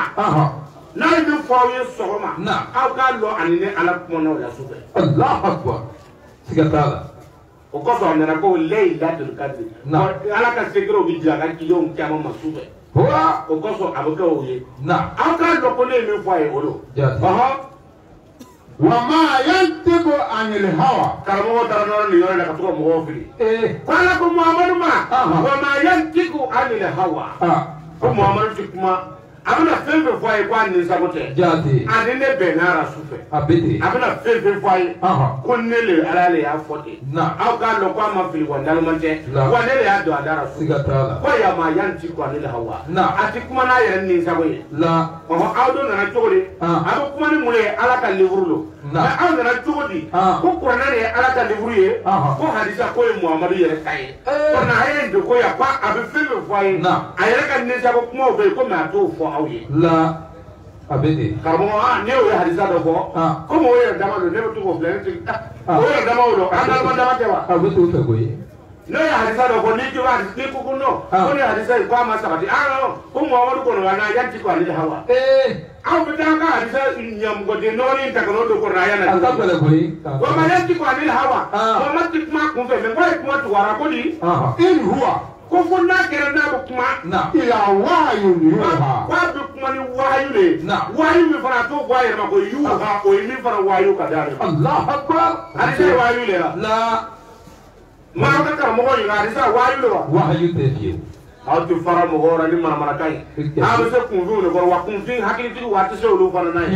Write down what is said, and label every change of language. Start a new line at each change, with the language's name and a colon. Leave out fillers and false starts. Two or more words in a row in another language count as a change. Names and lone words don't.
Bambara: N'a ye min fɔ aw ye sɔgɔma. Aw k'a lɔ ani ne Ala kumana o la sufɛ.
Arabic: الله أكبر.
Bambara: Siga t'a la. O kɔsɔn a nana ko Laylatul Qadr. Ala ka secret bi jira a ka cidenw caman ma sufɛ. O kɔsɔn a bɛ kɛ o ye. Aw k'a dɔn ko ne ye min fɔ a ye o don.
Arabic: وما ينطق عن الهوى.
Bambara: Karamɔgɔ taara nɔrɔ nin yɔrɔ la ka to ka mɔgɔw fili. Ko Ala ko Muhamadu ma.
Arabic: وما ينطق عن الهوى.
Bambara: Ko Muhamadu ti kuma. A bɛna fɛn fɛn fɔ a ye ko a ninsago tɛ. Jaati. Ani ne bɛnna a la sufɛ. A bɛ ten. A bɛna fɛn fɛn fɔ a ye. Ko ne le Ala le y'a fɔ ten. Aw k'a dɔn ko a ma fili wa naloma tɛ. Wa ne le y'a don a da la sufɛ. Siga t'a la.
Arabic: Ko ya ما ينطق عن الهوى.
Bambara: A ti kuma n'a yɛrɛ ninsago ye. Aw don nana cogo di? A bɛ kuma ni mun ye Ala ka livre don. Mais aw nana cogo di? Ko kuranɛ de ye Ala ka livre ye. Ko hadisa ko ye Muhamadu yɛrɛ ta ye. Ko na a ye nin ko yan ko a bɛ fɛn fɛn fɔ a ye. A yɛrɛ ka ninsago kumaw bɛ yen ko mais a t'o fɔ aw ye. A bɛ ten. Karamɔgɔ ne y'o ye hadisa dɔ fɔ. Komi o yɛrɛ dama don ne bɛ to k'o filɛ ne tɛ. O yɛrɛ dama o don. An naloma dama tɛ wa? A bɛ t'o fɛ koyi. Ne ye hadisa dɔ fɔ n'i ko n'i ko ko non ko ne hadisa in ko a ma sabati. Ko Muhamadu kɔni wa n'a
Arabic: ينطق عن الهوى.
Bambara: Aw bɛ taa an ka hadisa ɲɛmɔgɔden nɔgɔnin in ta ka n'o don kɔrɔya na. A ka gɛlɛn koyi.
Arabic: وما ينطق عن الهوى.
Bambara: Muhamadu ti kuma kun fɛ mais k'a ye kuma tugara ko di.
Arabic: إن هو.
Bambara: Ko fo n'a kɛra n'a bɛ kuma.
Arabic: إلا وحي يوحى.
Bambara: K'a bɛ kuma ni wahyu de ye. Wahyu min fana a t'o bɔ a yɛrɛ ma ko yuha o ye min fana wahyu ka d'a yɛrɛ ma.
Arabic: الله أكبر.
Bambara: Hadisa ye wahyu de la. Maa ka karamɔgɔ ɲininka hadisa wahyu de wa. Wahyu tɛ fiyewu. Aw tɛ fara mɔgɔ la ni manamanakan ye. A bɛ se kunfinw de kɔrɔ wa kunfin hakilitigi wa a tɛ se olu fana n'a ye.